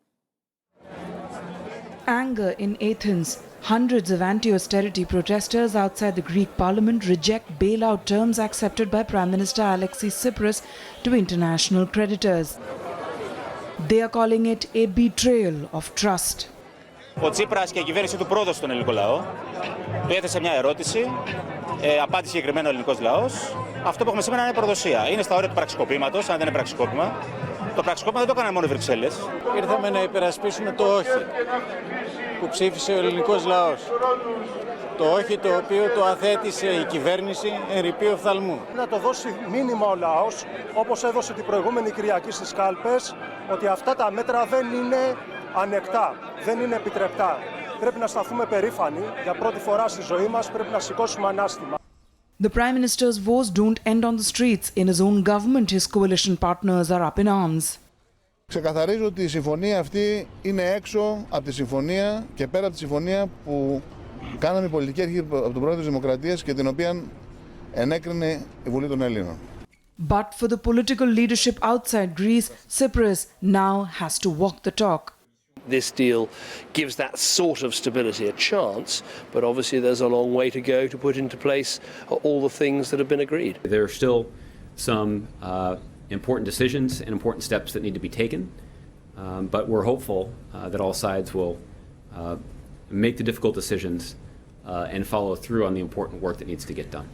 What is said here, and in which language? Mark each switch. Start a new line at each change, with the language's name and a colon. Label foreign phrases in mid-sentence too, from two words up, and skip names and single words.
English: Anger in Athens. Hundreds of anti-austerity protesters outside the Greek parliament reject bailout terms accepted by Prime Minister Alexis Tsipras to international creditors. They are calling it a betrayal of trust.
Greek: Ο Τσίπρας και η κυβέρνηση του πρόδωσε στον ελληνικό λαό. Του έθεσε μια ερώτηση, απάντησε συγκεκριμένο ο ελληνικός λαός. Αυτό που έχουμε σήμερα είναι προδοσία. Είναι στα όρια του πραξικοπήματος, αν δεν είναι πραξικόπημα. Το πραξικόπημα δεν το έκαναν μόνο οι Βρυξέλλες. Ήρθαμε να υπερασπίσουμε το όχι που ψήφισε ο ελληνικός λαός. Το όχι το οποίο το αθέτησε η κυβέρνηση εν ρηπεί οφθαλμού. Να το δώσει μήνυμα ο λαός, όπως έδωσε την προηγούμενη Κυριακή στις κάλπες, ότι αυτά τα μέτρα δεν είναι ανεκτά, δεν είναι επιτρεπτά. Πρέπει να σταθούμε περήφανοι, για πρώτη φορά στη ζωή μας πρέπει να σηκώσουμε ανάστημα.
English: The Prime Minister's woes don't end on the streets. In his own government, his coalition partners are up in arms.
Greek: Ξεκαθαρίζω ότι η συμφωνία αυτή είναι έξω από τη συμφωνία και πέρα από τη συμφωνία που κάναμε η πολιτική αρχή από τον Πρόεδρο της Δημοκρατίας και την οποία ενέκρινε η Βουλή των Ελλήνων.
English: But for the political leadership outside Greece, Tsipras now has to walk the talk. This deal gives that sort of stability a chance, but obviously there's a long way to go to put into place all the things that have been agreed. There are still some important decisions and important steps that need to be taken, but we're hopeful that all sides will make the difficult decisions and follow through on the important work that needs to get done.